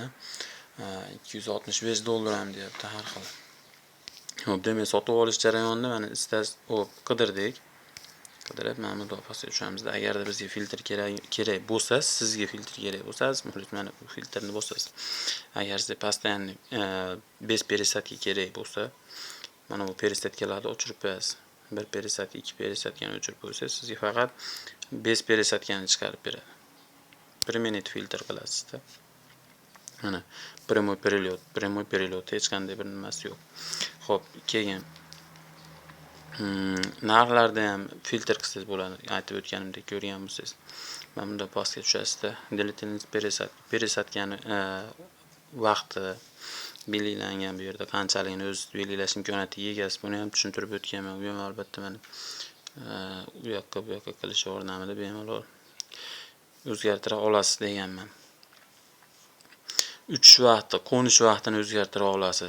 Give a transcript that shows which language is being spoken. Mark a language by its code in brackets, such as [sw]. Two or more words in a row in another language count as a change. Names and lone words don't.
[uz] 265 dollar ham deyapti har xil. Xo'p, demak, sotib olish jarayonida mana istasiz, qidirdik. Qidirib, mana bu pastga tushamiz. Agarda bizga filtr kerak bo'lsa, sizga filtr kerak bo'lsa, mana bu filtrni bosasiz. Agar sizga [ru] постоянный без пересадки [uz] kerak bo'lsa, mana bu пересадкаlarni o'chirib qo'yasiz. Bir пересадка, ikki пересадкani o'chirib qo'ysangiz, sizga faqat [ru] без пересадкani [uz] chiqarib beradi. 1 minut filtr qilasizda. Mana [ru] prямой перелет [uz] hech qanday bir nimasi yo'q. Xo'p, keyin narxlarda ham filtr qilsangiz bo'ladi. Aytib o'tganimdek ko'rgan bo'lsangiz. Mana bunda pastga tushasizda. [ru] Длительность пересадкani [uz] vaqti belgilangan bu yerda qanchaligini o'z belgilash imkoniyatiga egasiz. Buni ham tushuntirib o'tganman. Bu ham albatta mana u yoqqa bu yoqqa qilish yordamida bemalol o'zgartira olasiz deganman. Uchish vaqti, qo'nish vaqtini o'zgartira olasiz.